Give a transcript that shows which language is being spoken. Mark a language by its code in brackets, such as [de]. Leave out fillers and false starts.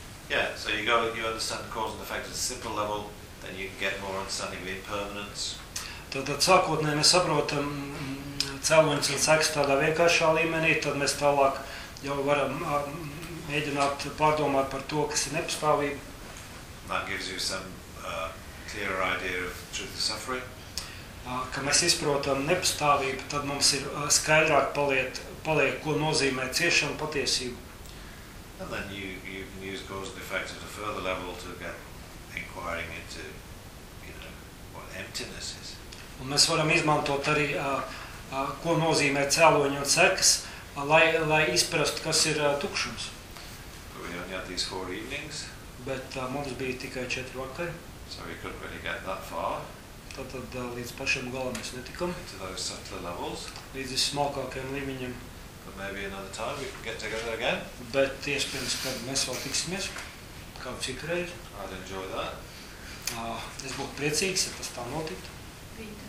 [en] Yeah, so you go, you understand cause and effect at a simple level. Then you can get more understanding of the impermanence. [lv] Tad sākotnē mēs saprotam cēloņus un sekas tādā vienkāršā līmenī, tad mēs tālāk jau varam mēģināt pārdomāt par to, kas ir nepastāvība. [en] That gives you some clearer idea of truth and suffering. [lv] Kad mēs izprotam nepastāvību, tad mums ir skaidrāk paliek, ko nozīmē ciešana patiesība. [en] And then you can use cause and effect at a further level to get inquiring into, you know, what emptiness is. [lv] Un mēs varam izmantot arī, ko nozīmē cēloņi un sekas, lai izprastu, kas ir tukšums. [en] But we only had these four evenings. [lv] Bet mums bija tikai četri vakari. [en] So we couldn't really get that far. [lv] Tad līdz pašam galam mēs netikam. [en] To those subtler levels. [lv] Līdz smalkākajam līmiņam. [en] But maybe another time we can get together again. [lv] Bet iespējams, ka mēs vēl tiksimies. Kā citreiz. [en] I'd enjoy that. [lv] Es būtu priecīgs, ja tas tā notiktu.